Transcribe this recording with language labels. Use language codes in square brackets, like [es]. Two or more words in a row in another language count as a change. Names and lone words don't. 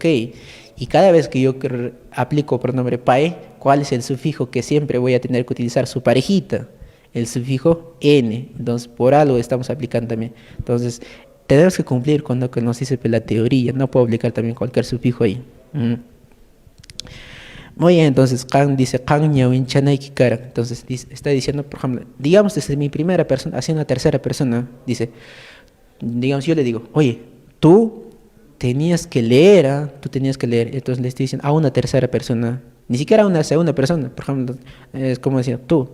[es] Y cada vez que yo aplico pronombre pae, ¿cuál es el sufijo que siempre voy a tener que utilizar? Su parejita, el sufijo n. Entonces, por algo estamos aplicando también. Entonces, tenemos que cumplir con lo que nos dice la teoría. No puedo aplicar también cualquier sufijo ahí. Muy bien, entonces, kan dice, [qu] kan ñawinchanay kikara. [es] Entonces, está diciendo, por ejemplo, digamos desde mi primera persona hacia una tercera persona, dice, digamos, yo le digo, oye, tú tenías que leer, tú tenías que leer. Entonces le estoy diciendo a una tercera persona, ni siquiera a una segunda persona, por ejemplo, es como decir, tú.